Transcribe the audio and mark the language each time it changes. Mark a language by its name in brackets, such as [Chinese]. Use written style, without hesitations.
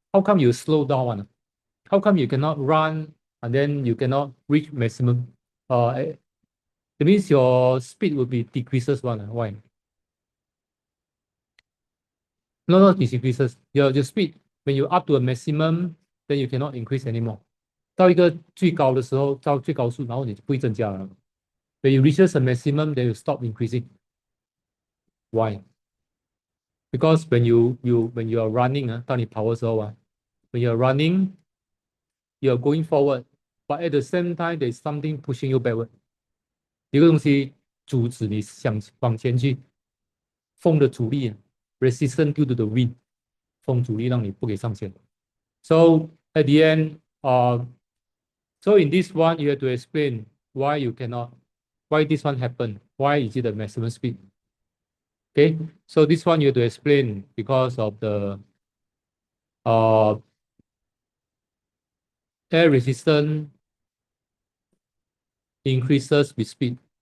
[English] How come you slow down one? How come you cannot run and then you cannot reach maximum? That means your speed will be decreases one. Why? No, not decreases. Your speed, when you up to a maximum, then you cannot increase anymore. [Chinese] 到一个最高的时候，到最高速，然后你就不会增加了。 [English] When you reaches a maximum, then you stop increasing. Why? Because when you are running [Chinese] 当你跑的时候 [English] when you are running, you are going forward, but at the same time there is something pushing you backward. [Chinese] 有个东西阻止你想往前去，风的阻力 [English] resistance due to the wind. [Chinese] 风阻力让你不给上线。 [English] So at the end, so in this one you have to explain why you cannot, why this one happened, why is it the maximum speed? Okay, so this one you have to explain because of the air resistance increases with speed.